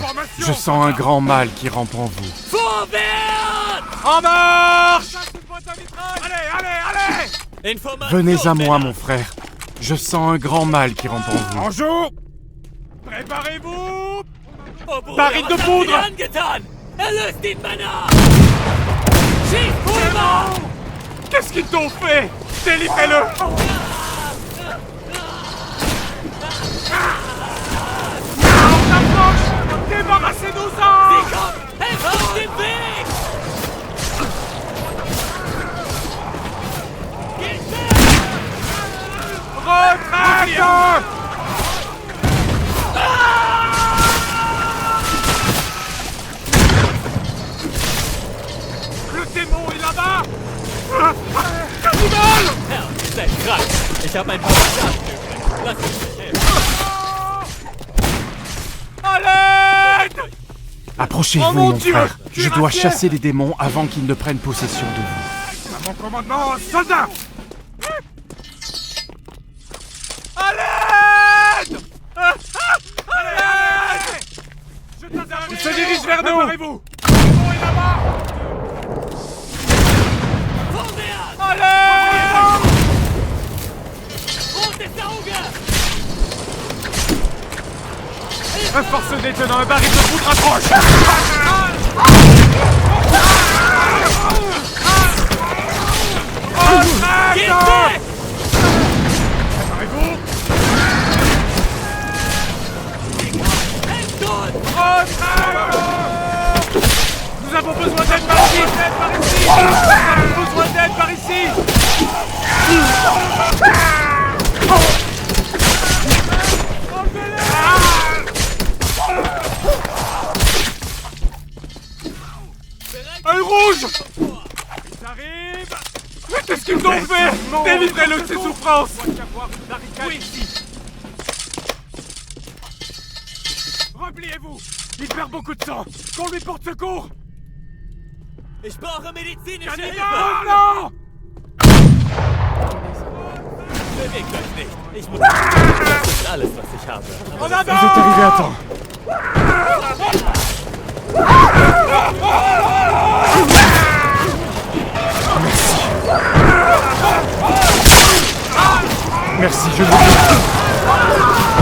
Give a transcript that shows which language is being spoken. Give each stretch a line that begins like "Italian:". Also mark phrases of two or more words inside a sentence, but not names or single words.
French: Je sens un grand mal qui rampe en vous.
German: Vorwärts!
French: En marche! Allez, allez, allez! Information, Venez à moi,
German: Männer!
French: mon frère. Je sens un grand mal qui rampe en vous. En joue! Préparez-vous!
German: Oh, Bruder,
French: Baril de
German: was habt
French: poudre!
German: ihr angetan? Erlöst ihn, Männer! Schieß Pulver!
French: Qu'est-ce qu'ils t'ont fait? Délivrez-le! On approche! Débarrassez-nous-en!
German: Sie kommt! Helft auf dem Weg! Geht weg!
French: Retraite! Le démon est là-bas! Cannibale!
German: Herr, ihr seid krank. Ich habe ein paar Soldaten übrig. Lass uns nicht helfen.
French: À l'aide! Approchez-vous, Oh mon mon Dieu! frère. Je dois Cuirassier! chasser les démons avant qu'ils ne prennent possession de vous. À mon commandement, soldat! À l'aide! À l'aide! Il se dirige vers nous! Préparez-vous! Le démon est là-bas!
German: Vorwärts!
French: À l'aide!
German: Rotes Auge!
French: Un force détenant un baril de poudre approche!
German: Geht weg!
French: Préparez-vous!
German: Helft uns!
French: Retraite! Nous avons besoin d'aide par ici! Nous avons besoin d'aide par ici! Œil rouge! Ils arrivent! Mais qu'est-ce qu'ils ont fait? Délivrez-le de ses souffrances! Oui, ici! Repliez-vous! Il perd beaucoup de sang! Qu'on lui porte secours!
German: Ich brauche medizinische
French: Cannibale!
German: Hilfe!
French: Oh non!
German: Bewegt euch nicht. Ich muss... Das ist alles, was ich habe. Aber
French: En
German: das
French: Vous êtes arrivé à temps. Merci, je vous remercie.